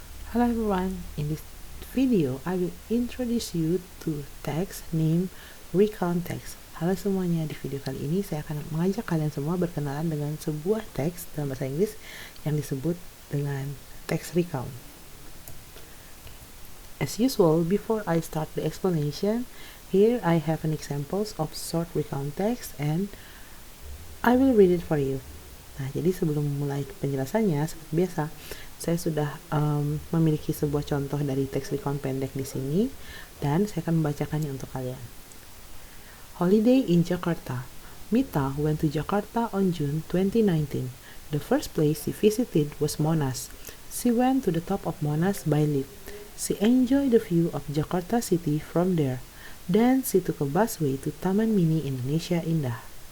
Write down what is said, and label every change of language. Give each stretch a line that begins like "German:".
English: Hello everyone, in this video I will introduce you to text named recount text.
Indonesian: Halo semuanya, di video kali ini saya akan mengajak kalian semua berkenalan dengan sebuah teks dalam bahasa Inggris yang disebut dengan text recount.
English: As usual, before I start the explanation, here I have an examples of short recount text and I will read it for you.
Indonesian: Nah, jadi sebelum mulai penjelasannya, seperti biasa, saya sudah memiliki sebuah contoh dari teks recount pendek di sini, dan saya akan membacakannya untuk kalian.
English: Holiday in Jakarta. Mita went to Jakarta on June 2019. The first place she visited was Monas. She went to the top of Monas by lift. She enjoyed the view of Jakarta city from there. Then she took a busway to Taman Mini Indonesia Indah.